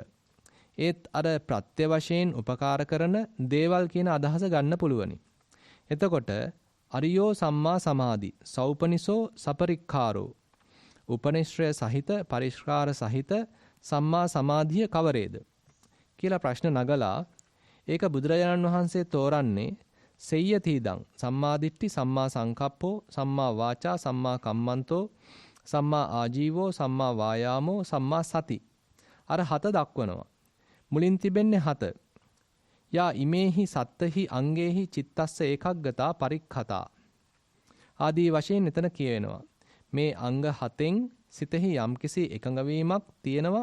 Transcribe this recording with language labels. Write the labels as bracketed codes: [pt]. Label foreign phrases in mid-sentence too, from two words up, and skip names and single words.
[si] ඒත් අර ප්‍රත්‍ය වශයෙන් උපකාර කරන දේවල් කියන අදහස ගන්න පුළුවනි. එතකොට [pi] අරියෝ සම්මා සමාධි සෞපනිසෝ සපරික්ඛාරෝ [si] උපනිශ්‍රය සහිත පරිස්කාර සහිත සම්මා සමාධිය කවරේද කියලා ප්‍රශ්න නගලා ඒක බුදුරජාණන් වහන්සේ තෝරන්නේ [pi] සෙය්‍යතිදං සම්මාදිට්ඨි සම්මා සංකප්පෝ සම්මා වාචා සම්මා කම්මන්තෝ සම්මා ආජීවෝ සම්මා වායාමෝ සම්මා සති. [si] අර 7 දක්වනවා. මුලින් තිබෙන්නේ 7. [pi] යා ඉමේහි සත්තහි අංගේහි චිත්තස්ස ඒකග්ගතා පරික්ඛතා [si] ආදී වශයෙන් එතන කියවෙනවා. මේ අංග 7න් සිතෙහි යම්කිසි එකඟ වීමක් තියෙනවා.